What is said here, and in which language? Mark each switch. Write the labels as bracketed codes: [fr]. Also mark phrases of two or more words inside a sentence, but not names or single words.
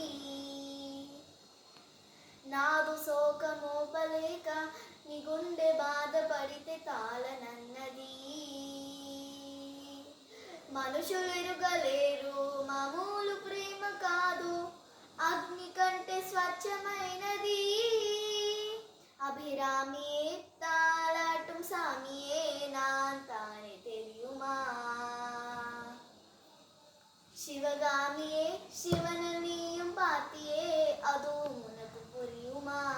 [te] నాదు శోకమోపలేక నీ గుండె బాధపడితే తాళనన్నది. మనుషులెరుగలేరు మామూలు ప్రేమ కాదు, అగ్ని కంటే స్వచ్ఛమైనది. [ta] அபிராமியே தாளாட்டும் சாமியே நான் தானே தெரியுமா. சிவகாமியே சிவனை நீயும் பார்த்தியே அதுவும் உனக்கு புரியுமா.